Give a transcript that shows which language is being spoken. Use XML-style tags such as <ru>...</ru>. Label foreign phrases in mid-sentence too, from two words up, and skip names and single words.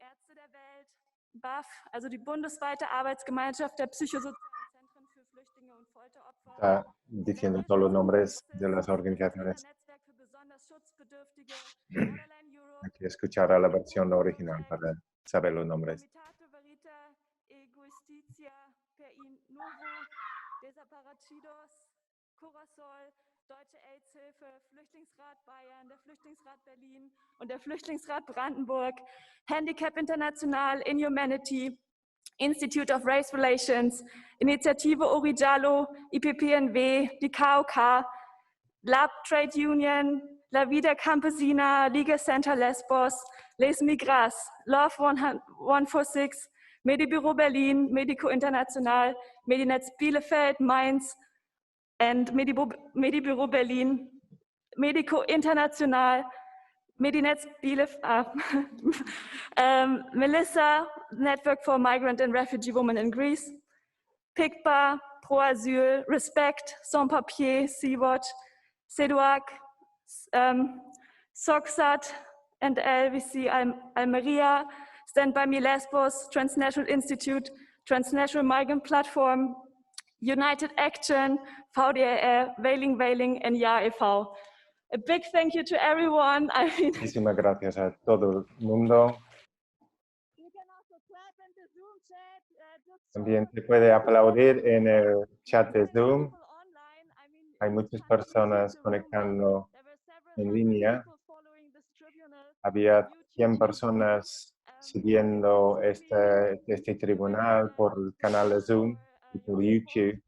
<de>BAF, also die bundesweite Arbeitsgemeinschaft der psychosozialen Zentren für Flüchtlinge und Folteropfer.</de> <es>Está diciendo todos los nombres de las organizaciones. Hay que escuchar a la versión original para saber los nombres.</es> <de>Deutsche AIDS-Hilfe, Flüchtlingsrat Bayern, der Flüchtlingsrat Berlin und der Flüchtlingsrat Brandenburg, Handicap International, Inhumanity, Institute of Race Relations, Initiative Orijalo, IPPNW, die KOK, Lab Trade Union, La Vida Campesina, Liga Center Lesbos, Les Migras, Love 146, Medibüro Berlin, Medico International, Medinetz Bielefeld, Mainz, and Medibüro Berlin, Medico International, Medinetz Bielefeld, Melissa, Network for Migrant and Refugee Women in Greece, PICPA, Pro Asyl, Respect, Sans Papier, Sea-Watch, CEDUAC, SOCSAT, and LVC Almeria, Stand By Me Lesbos, Transnational Institute, Transnational Migrant Platform, United Action, VDR, Wailing, and Ya e.V.</de> <en>A big thank you to everyone.</en> <es>Muchísimas gracias a todo el mundo. También se puede aplaudir en el chat de Zoom. Hay muchas personas conectando en línea. Había 100 personas siguiendo este tribunal por el canal de Zoom y por YouTube.</es>